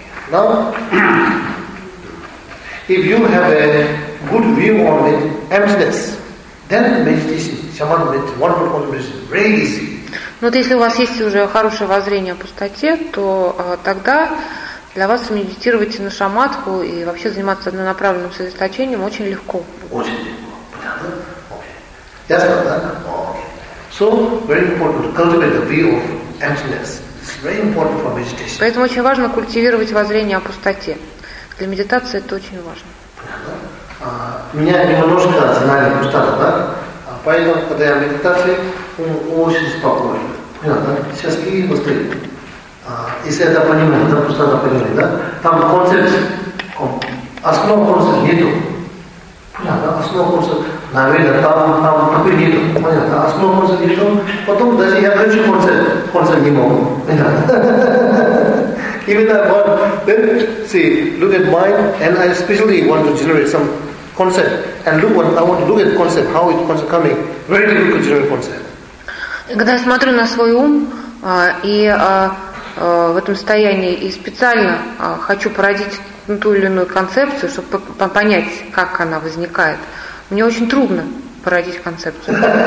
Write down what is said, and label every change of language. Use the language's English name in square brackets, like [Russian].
[English] Now, if you have a good view on it, emptiness, then meditation, shaman meditation, wonderful meditation, very easy. [Russian] Но вот если у вас есть уже хорошее воззрение о пустоте, то тогда для вас медитировать на шамадху и вообще заниматься однонаправленным сосредоточением очень легко. Очень легко. Понятно? Окей. Ясно, да? Окей. [English] So, very important to cultivate the view of emptiness. It's very important for meditation. [Russian] Поэтому очень важно культивировать воззрение о пустоте. Для медитации это очень важно. Понятно? Меня немножко знали пустота, да? Поэтому, когда я в медитации, он очень спокоен. Понятно? Сейчас какие быстрее. Если это понимать, это просто это понимать, да? Там концепт, основа концепта нету. Понятно? Основа концепта, наверное, там такой нету. Понятно? Основа концепта нету. Потом даже я хочу концепт не могу. Понятно? [English] Even that one. Then, see, look at mine, and I especially want to generate some concept. And look what I want to look at concept, how it's concept coming. Very difficult to generate concept. [Russian] Когда я смотрю на свой ум и в этом состоянии и специально хочу породить ту или иную концепцию, чтобы понять, как она возникает, мне очень трудно породить концепцию.